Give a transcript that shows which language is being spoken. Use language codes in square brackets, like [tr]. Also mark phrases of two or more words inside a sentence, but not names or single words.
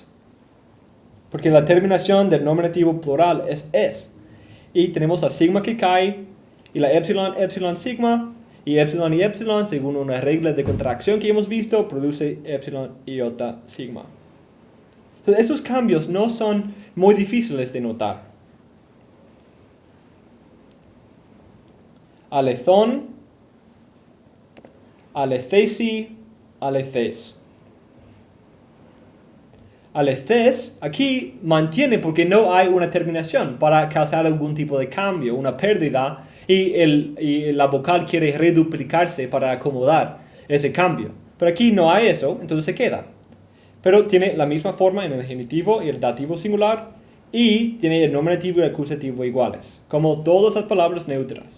[es] Porque la terminación del nominativo plural es es. Y tenemos la sigma que cae, y la epsilon, epsilon, sigma, y epsilon, según una regla de contracción que hemos visto, produce epsilon, iota, sigma. Entonces, esos cambios no son muy difíciles de notar. [el] ἀληθῶν, ἀληθέσι, ἀληθές. [es] Alethes aquí mantiene porque no hay una terminación para causar algún tipo de cambio, una pérdida, y la vocal quiere reduplicarse para acomodar ese cambio. Pero aquí no hay eso, entonces se queda. Pero tiene la misma forma en el genitivo y el dativo singular, y tiene el nominativo y el acusativo iguales, como todas las palabras neutras.